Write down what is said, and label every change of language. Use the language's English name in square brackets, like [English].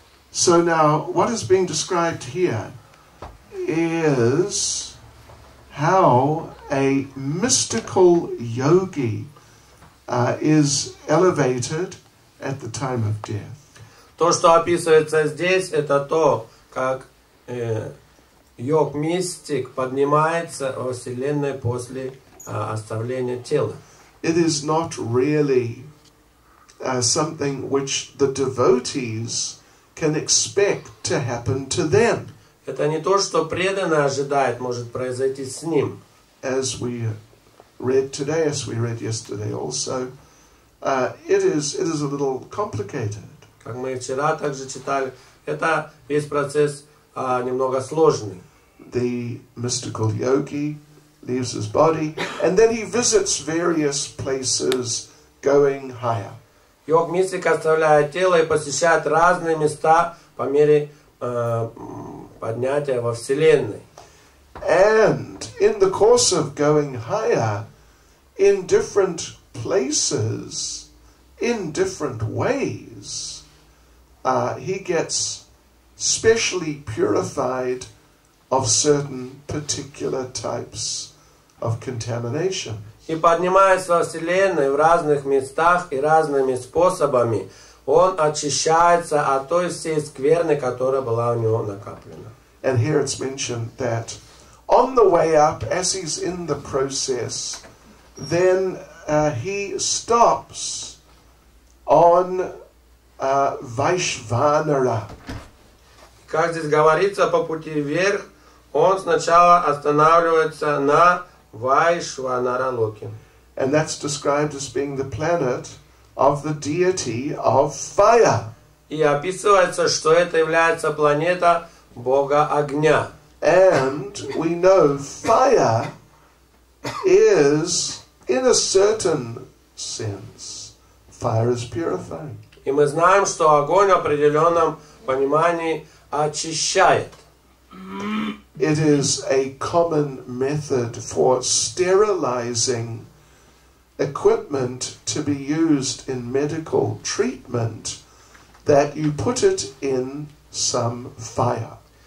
[English] So now, what is being described here is how a mystical yogi is elevated at the time of death. [Russian] То, что описывается здесь, это то, как йог-мистик поднимается во Вселенной после оставления тела. [English] It is not really something which the devotees can expect to happen to them. [Russian] Это не то, что преданный ожидает, может произойти с ним. [English] As we read today, as we read yesterday also, it is a little complicated. [Russian] Как мы вчера также читали, это весь процесс немного сложный. [English] The mystical yogi leaves his body, and then he visits various places going higher. [Russian] Йог-мистик оставляет тело и посещает разные места по мере поднятия во Вселенной. [English] And in the course of going higher, in different places, in different ways, he gets specially purified of certain particular types of contamination. [Russian] И поднимаясь во Вселенной в разных местах и разными способами, он очищается от той всей скверны, которая была у него накоплена. [English] And here it's mentioned that on the way up, as he's in the process, then he stops on Vaishvanara. [Russian] Как здесь говорится, по пути вверх, он сначала останавливается на Вайшванара-локе. [English] And that's described as being the planet of the deity of fire. [Russian] И описывается, что это является планета Бога Огня. [English] And we know fire is, in a certain sense, fire is purifying. [Russian] И мы знаем, что огонь в определенном понимании очищает. [English] It is a common method for sterilizing equipment to be used in medical treatment, that you put it in some fire.